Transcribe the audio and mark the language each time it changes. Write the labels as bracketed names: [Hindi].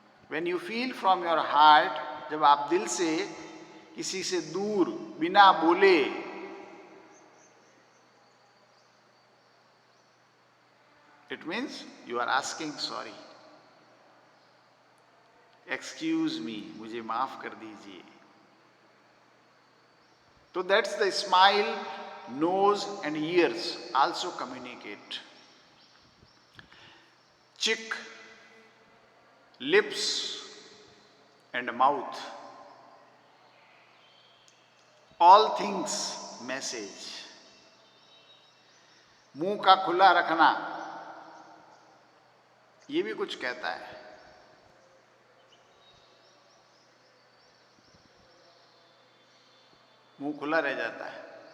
[English] when you feel from your heart, [Hindi] जब आप दिल से किसी से दूर बिना बोले [English] it means you are asking sorry, excuse me, [Hindi] मुझे माफ कर दीजिए। [English] तो that's the smile, nose and ears also communicate. Cheek, lips and mouth, all things message. [Hindi] मुंह का खुला रखना ये भी कुछ कहता है। मुंह खुला रह जाता है।